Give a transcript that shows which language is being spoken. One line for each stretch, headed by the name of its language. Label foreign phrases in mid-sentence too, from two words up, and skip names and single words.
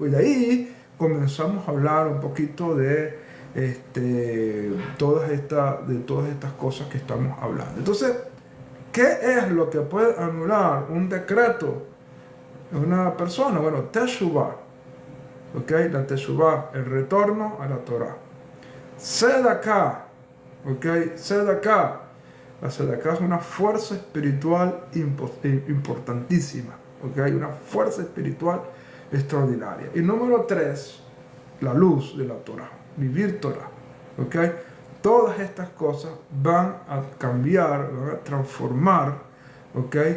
Spanish: Y de ahí comenzamos a hablar un poquito de todas estas cosas que estamos hablando. Entonces, ¿qué es lo que puede anular un decreto de una persona? Bueno, Teshuvah, ¿okay? La Teshuvah, el retorno a la Torah. Tzedakah, ¿okay? Tzedakah. La tzedakah es una fuerza espiritual importantísima, ¿okay? Una fuerza espiritual extraordinaria. Y número 3, la luz de la Torah, vivir Torah, ¿okay? Todas estas cosas van a cambiar, van a transformar, ¿okay?